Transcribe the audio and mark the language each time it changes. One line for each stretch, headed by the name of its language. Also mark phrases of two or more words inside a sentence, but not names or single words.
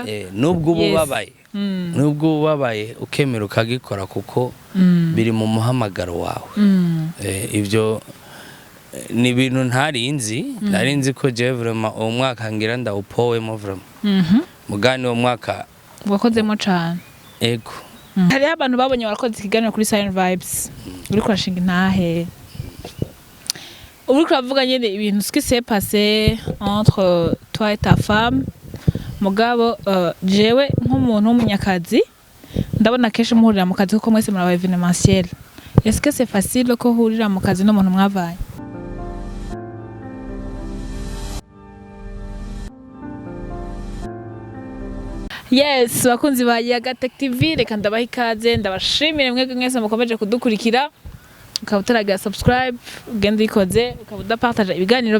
Rundi: nubwo ubabaye ukemera ukagikora kuko biri mu muhamagaro wawe ivyo ni ibintu ntarinzi ko
French: je vraiment
Rundi: uwo mwaka ngira ndawupowemo vraiment mugani uwo mwaka wakozemo cane ego hariho abantu babonye warakoze ikiganiro kuri sirenvibestv uri kurashinga intahe uri kuravuga nyene ibintu
French: ce qui s'est passé entre toi et ta femme
Rundi: mugabo jewe nk'umuntu w'umunyakazi ndabona kenshi muhurira mu kazi kuko mwese muraba
French: evenementiel est-ce que c'est facile
Rundi: ko hurira mu kazi n'umuntu mwavanye? Yes, bakunzi ba Gute TV reka ndabaha ikaze ndabashimire mwebwe mwese mukomeje kudukurikira ukaba utaragira subscribe ugenda ikoze ukaba udapartage ibiganiro